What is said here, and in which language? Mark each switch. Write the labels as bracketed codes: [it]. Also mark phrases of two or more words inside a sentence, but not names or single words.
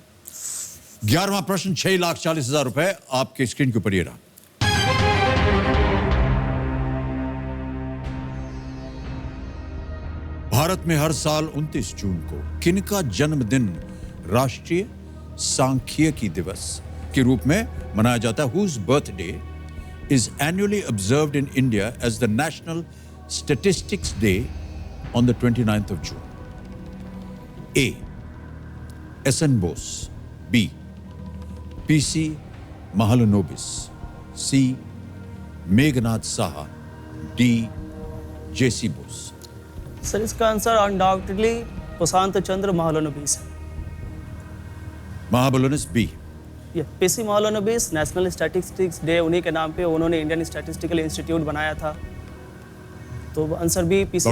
[hi] 11वां प्रश्न, 6,40,000 रुपए आपके स्क्रीन के ऊपर ये रहा। भारत में हर साल 29 जून को किनका जन्मदिन राष्ट्रीय सांख्यिकी दिवस के रूप में मनाया जाता है? [en] Whose birthday is annually observed in India as the National Statistics Day on the 29th of June? A. S.N. Bose. B. P.C. Mahalanobis. C. Meghnad Saha. D. J.C. Bose. [hi] सर इसका [en] answer undoubtedly [hi] प्रशांत चंद्र महालनोबिस है। महाबलोनिस बी। ये पीसी महालनोबिस, [en] National Statistics Day [hi] उन्हीं के नाम पे उन्होंने इंडियन स्टैटिस्टिकल इंस्टीट्यूट बनाया था, तो आंसर बी पीसी